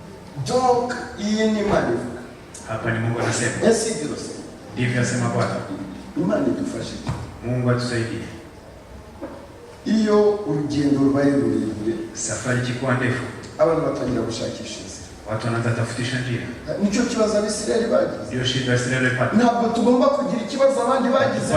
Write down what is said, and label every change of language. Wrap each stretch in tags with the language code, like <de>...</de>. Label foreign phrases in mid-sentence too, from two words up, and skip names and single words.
<rw>Donc iyi ni Imana.</rw> <sw>Hapa ni Mungu anasema. Esi dirose. Ndivyo asema Bwana.</sw> <rw>Imana idufashe.</rw> <sw>Mungu atusaidie.</sw> <rw>Iyo urugendo rubaye rurerure,</rw> <sw>safari ikikuwa ndefu,</sw> <rw>abantu batangira gushakisha inzira.</rw> <sw>Watu wanaanza tafutisha njia.</sw> <rw>Nicho kibazo Abisirayeli bagize.</rw> <sw>Ndio shida Israeli ilipata.</sw> <rw>Ntabwo tugomba kugira ikibazo abandi bagize.</rw>